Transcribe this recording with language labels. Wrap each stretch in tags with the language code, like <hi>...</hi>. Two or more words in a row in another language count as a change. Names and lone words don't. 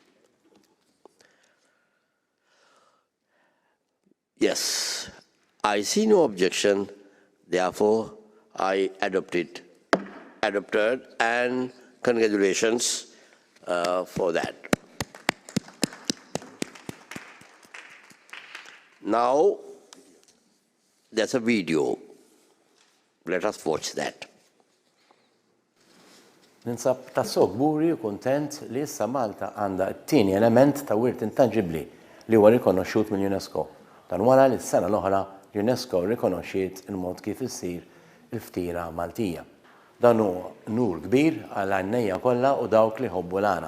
<en>Yes, I see no objection, therefore I adopted, and congratulations for that. Now, there's a video. Let us watch that.</en> <mt>Ninsab tassew gburi u kuntent li issa Malta għandha t-tieni element ta' wirt intangibbli li huwa rikonoxxut mill-UNESCO. Dan wara li s-sena l-oħra UNESCO rikonoxxiet il-mod kif issir il-ftira Maltija. Dan hu nur kbir għal għannejja kollha u dawk li ħobbu l-għana.</mt>